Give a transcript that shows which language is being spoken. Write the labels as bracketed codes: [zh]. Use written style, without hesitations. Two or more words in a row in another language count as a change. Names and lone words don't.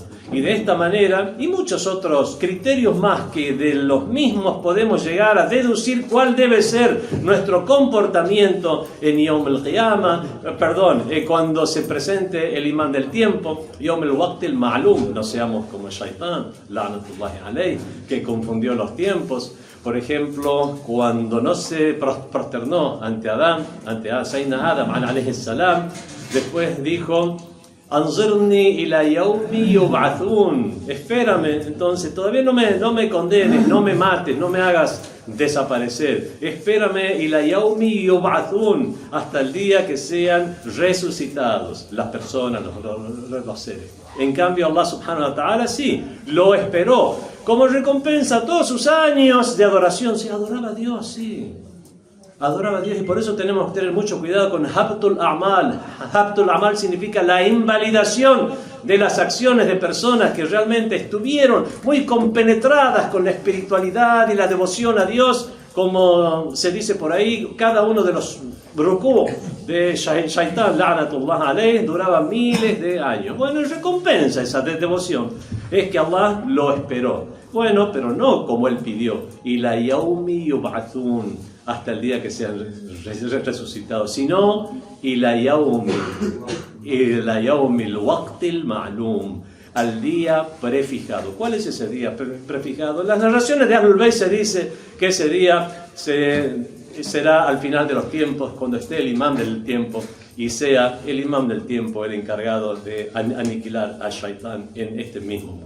[es] Y de esta manera, y muchos otros criterios más que de los mismos podemos llegar a deducir cuál debe ser nuestro comportamiento en [ar] يوم القيامة, [es] cuando se presente el imán del tiempo, [ar] يوم الوقت المعلوم, [es] no seamos como Shaitán, [ar] لعنة الله عليه, [es] que confundió los tiempos. Por ejemplo, cuando no se prosternó ante [ar] سيدنا آدم عليه السلام, [es] después dijo: [ar] أنظرني إلى يوم يبعثون. [es] Espérame, entonces, todavía no me condenes, no me mates, no me hagas desaparecer. Espérame [ar] إلى يوم يبعثون, [es] hasta el día que sean resucitados las personas, los seres. En cambio, [ar] الله سبحانه وتعالى [es] sí, lo esperó. Como recompensa todos sus años de adoración. Sí, adoraba a Dios, sí. Adoraba a Dios, y por eso tenemos que tener mucho cuidado con [ar] حبط الأعمال. حبط الأعمال [es] significa la invalidación de las acciones de personas que realmente estuvieron muy compenetradas con la espiritualidad y la devoción a Dios, como se dice por ahí, cada uno de los rukú de Shaitán, [ar] لعنة الله عليه, [es] duraba miles de años. Bueno, recompensa esa devoción es que Allah lo esperó. Bueno, pero no como él pidió. [ar] إلى يوم يبعثون, [es] hasta el día que sean resucitados, sino [ar] إلى يوم الوقت المعلوم, [es] al día prefijado. ¿Cuál es ese día prefijado? En las narraciones de Ahlul Bayt se dice que ese día será al final de los tiempos, cuando esté el imán del tiempo y sea el imán del tiempo el encargado de aniquilar a Shaitán en este mismo mundo.